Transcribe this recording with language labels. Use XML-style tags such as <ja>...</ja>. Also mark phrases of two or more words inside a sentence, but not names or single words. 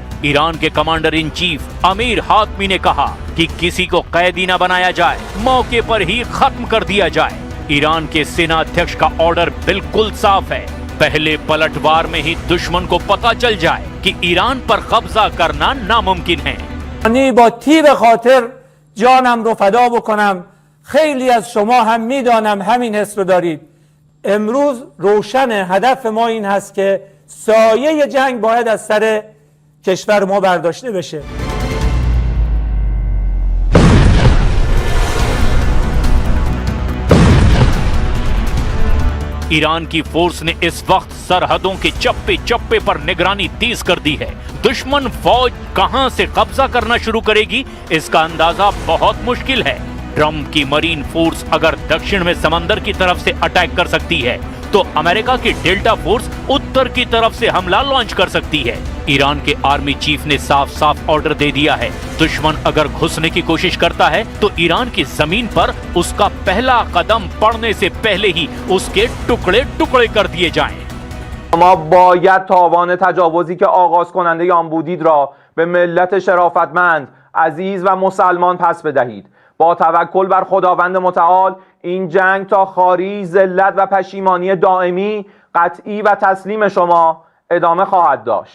<hi>ईरान के</hi> <en>commander in chief</en> <hi>अमीर हातमी ने कहा कि किसी को कैदी ना बनाया जाए, मौके पर ही खत्म कर दिया जाए। ईरान के सेना अध्यक्ष का ऑर्डर बिल्कुल साफ है, पहले पलटवार में ही दुश्मन को पता चल जाए कि ईरान पर कब्जा करना नामुमकिन है।</hi> <fa>با تیر خاطر جانم رو فدا بکنم. خیلی از شما هم میدانم همین حس رو دارید. امروز روشن هدف ما این هست که سایه جنگ باید از سر کشور ما برداشته بشه.</fa> <hi>ईरान की फोर्स ने इस वक्त सरहदों के चप्पे चप्पे पर निगरानी तेज कर दी है। दुश्मन फौज कहां से कब्जा करना शुरू करेगी, इसका अंदाजा बहुत मुश्किल है। ट्रंप की</hi> <en>marine force</en> <hi>अगर दक्षिण में समंदर की तरफ से अटैक कर सकती है, तो अमेरिका की डेल्टा फोर्स उत्तर की तरफ से हमला लॉन्च कर सकती है। ईरान के</hi> <en>army chief</en> <hi>ने साफ साफ ऑर्डर दे दिया है, दुश्मन अगर घुसने की कोशिश करता है तो ईरान की जमीन पर उसका पहला कदम पड़ने से पहले ही उसके टुकड़े टुकड़े कर दिए जाएं।</hi> <fa>ما باید تاوان تجاوزی که آغاز کننده آن بودید را به ملت شرافتمند، عزیز و مسلمان پس بدهید. با توکل بر خداوند متعال این جنگ تا خاری، ذلت و پشیمانی دائمی، قطعی و تسلیم شما ادامه خواهد داشت.</fa>